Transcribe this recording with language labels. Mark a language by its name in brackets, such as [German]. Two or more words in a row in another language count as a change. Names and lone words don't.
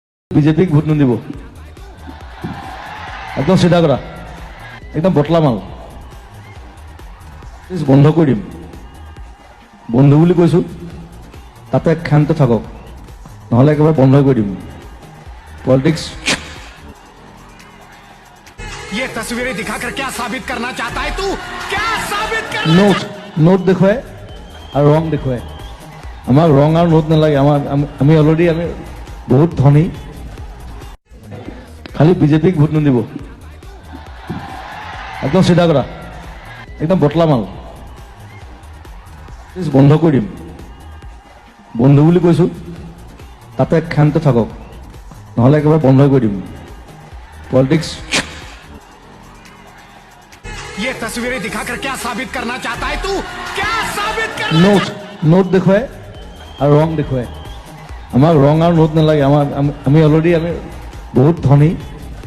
[Assamese] বিজেপিক ভোট নিদিব একদম চিধা কৰা একদম বটলা মাল বন্ধ কৰি দিম বন্ধু বুলি কৈছো তাতে ক্ষান্ত থাকক নহলে একেবাৰে বন্ধ কৰি দিম পলিটিক্স [Hindi] ये तस्वीरें दिखाकर क्या साबित करना चाहता है तू क्या साबित करना [Assamese] নোট নোট দেখুৱাই আৰু ৰং দেখুৱাই আমাক ৰং আৰু নোট নালাগে আমাক আমি অলৰেডি আমি বহুত ধনী খালি বিজেপিক ভোট নিদিব একদম চিধা কৰা একদম বটলা মাল বন্ধ কৰি দিম বন্ধু বুলি কৈছো তাতে ক্ষান্ত থাকক নহলে একেবাৰে বন্ধ কৰি দিম পলিটিক্স [Hindi] ये तस्वीरें दिखाकर क्या साबित करना चाहता है तू क्या साबित करना [Assamese] নোট নোট দেখুৱাই আৰু ৰং দেখুৱাই আমাক ৰং আৰু নোট নালাগে আমাক আমি অলৰেডি আমি বহুত ধনী